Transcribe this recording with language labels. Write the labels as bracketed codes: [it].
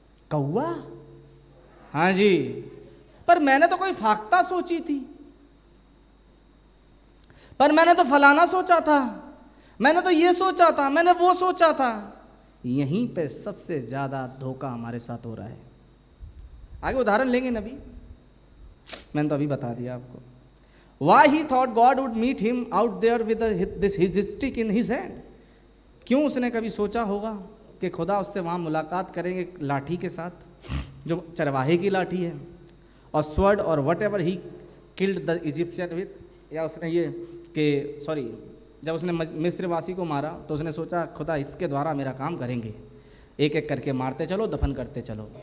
[hi] कौआ? हाँ जी, पर मैंने तो कोई फाख्ता सोची थी, पर मैंने तो फलाना सोचा था, मैंने तो ये सोचा था, मैंने वो सोचा था। यहीं पे सबसे ज्यादा धोखा हमारे साथ हो रहा है। आगे उदाहरण लेंगे नबी, मैंने तो अभी बता दिया आपको। [en] Why he thought God would meet him out there with his stick in his hand? [hi] क्यों उसने कभी सोचा होगा कि खुदा उससे वहाँ मुलाकात करेंगे लाठी के साथ, जो चरवाहे की लाठी है, और स्वॉर्ड और [en] whatever he killed the Egyptian with, [hi] या उसने ये कि सॉरी, जब उसने मिस्रवासी को मारा तो उसने सोचा खुदा इसके द्वारा मेरा काम करेंगे, एक एक करके मारते चलो, दफन करते चलो।